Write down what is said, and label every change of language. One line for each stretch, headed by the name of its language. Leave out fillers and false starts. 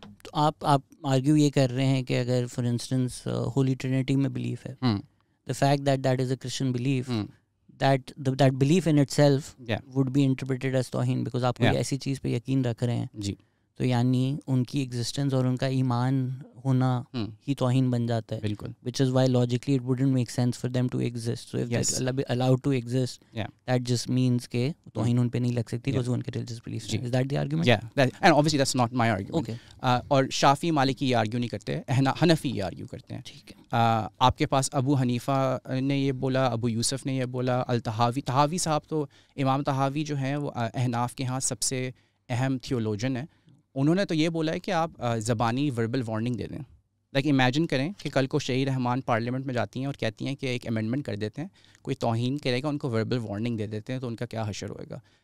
Urdu: تو آپ آرگیو یہ کر رہے ہیں کہ اگر فار انسٹنس ہولی ٹرینٹی میں بلیف ہے،
English: the fact that that is a Christian belief, that belief in itself would be interpreted as
Urdu: توہین، because آپ کوئی ایسی چیز پہ یقین رکھ رہے ہیں جی، تو یعنی ان کی ایگزسٹنس اور ان کا ایمان ہونا ہی توہین بن جاتا ہے. بالکل.
English: which is why logically it wouldn't make sense for them to exist. so if they're allowed to exist, that just means
Urdu: کہ توہین ان پہ نہیں لگ سکتی
English: because ان کے religious beliefs. is that the argument? and obviously that's not my argument. Okay.
Urdu: اور شافعی مالکی یہ آرگیو نہیں کرتے، حنفی یہ آرگیو کرتے ہیں. ٹھیک ہے. آپ کے پاس ابو حنیفہ نے یہ بولا، ابو یوسف نے یہ بولا، طحاوی صاحب، تو امام طحاوی جو ہیں وہ احناف کے ہاں سب سے اہم تھیولوجن ہیں. انہوں نے تو یہ بولا ہے کہ آپ زبانی وربل وارننگ دے دیں. لائک امیجن کریں کہ کل کو شہید رحمان پارلیمنٹ میں جاتی ہیں اور کہتی ہیں کہ ایک امینڈمنٹ کر دیتے ہیں، کوئی توہین کرے گا ان کو وربل وارننگ دے دیتے ہیں، تو ان کا کیا حشر ہوئے گا.